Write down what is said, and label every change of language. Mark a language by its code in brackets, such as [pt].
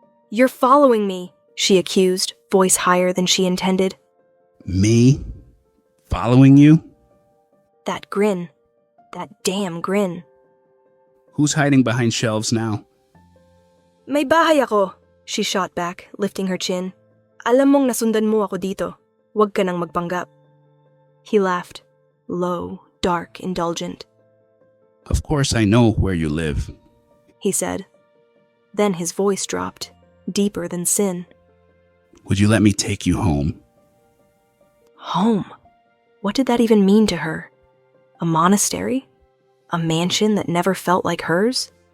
[en] You're following me, she accused, voice higher than she intended. Me? Following you? That grin. That damn grin. Who's hiding behind shelves now? [tl] May bahay ako, [en] she shot back, lifting her chin. [tl] Alam mong nasundan mo ako dito. Huwag ka nang magpanggap. [en] He laughed, low, dark, indulgent. Of course I know where you live. He said. Then his voice dropped, deeper than sin. Would you let me take you home? Home? What did that even mean to her? A monastery? A mansion that never felt like hers?